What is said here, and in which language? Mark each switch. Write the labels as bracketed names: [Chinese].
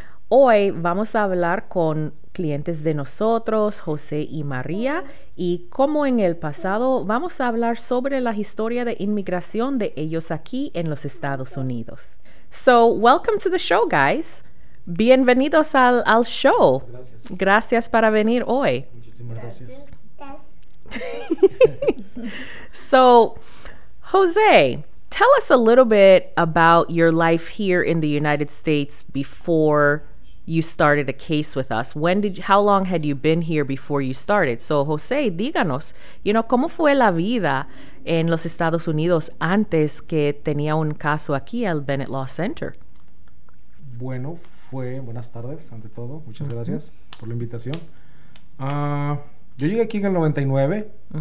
[Spanish] Hoy vamos a hablar con clientes de nosotros, José y María, y como en el pasado vamos a hablar sobre la historia de inmigración de ellos aquí en los Estados Unidos. [English] So, welcome to the show, guys. [Spanish] Bienvenidos al show. Gracias. Gracias para venir hoy. Muchísimas gracias. [English] So, Jose, tell us a little bit about your life here in the United States before you started a case with us. How long had you been here before you started? [Spanish] So, Jose, díganos, ¿cómo fue la vida en los Estados Unidos antes que tenía un caso aquí al Bennett Law Center? Bueno, buenas tardes, ante todo. Muchas gracias por la invitación. Yo llegué aquí en el 99.